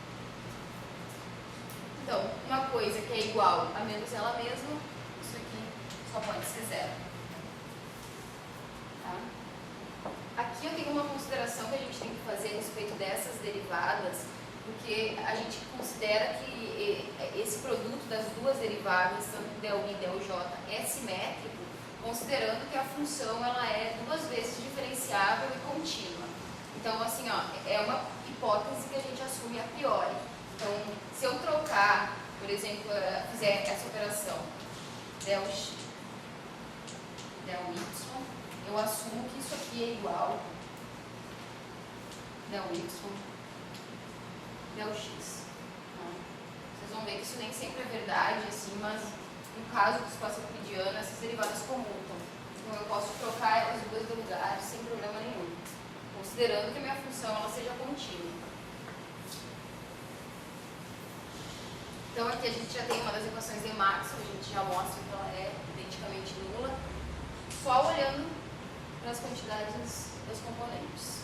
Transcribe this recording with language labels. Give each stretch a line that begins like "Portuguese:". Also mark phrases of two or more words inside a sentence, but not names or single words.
Portuguese: Então, uma coisa que é igual a menos ela mesma, isso aqui só pode ser zero. Tá? Aqui eu tenho uma consideração que a gente tem que fazer a respeito dessas derivadas, porque a gente considera que esse produto das duas derivadas, tanto del I e del J, é simétrico, considerando que a função ela é duas vezes diferenciável e contínua. Então, assim, ó, é uma hipótese que a gente assume a priori. Então, se eu trocar, por exemplo, fizer essa operação del X, del Y, eu assumo que isso aqui é igual del Y, del X. Vocês vão ver que isso nem sempre é verdade, assim, mas no caso do espaço euclidiano, essas derivadas comutam. Então eu posso trocar elas duas de lugar sem problema nenhum, considerando que a minha função ela seja contínua. Então aqui a gente já tem uma das equações de Maxwell, a gente já mostra que ela é identicamente nula, só olhando para as quantidades dos componentes.